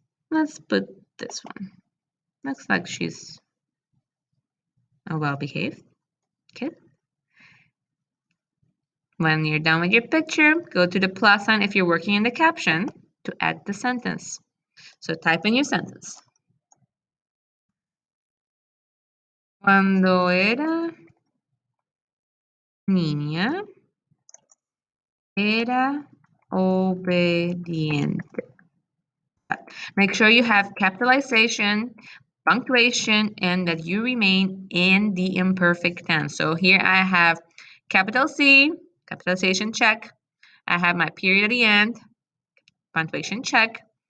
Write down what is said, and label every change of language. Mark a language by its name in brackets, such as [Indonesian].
[English] Let's put this one. Looks like she's a well-behaved kid. When you're done with your picture, go to the plus sign if you're working in the caption to add the sentence. So type in your sentence. [Spanish] Cuando era niña, era obediente. [English] Make sure you have capitalization, punctuation, and that you remain in the imperfect tense. So here I have capital C, capitalization check. I have my period at the end, punctuation check.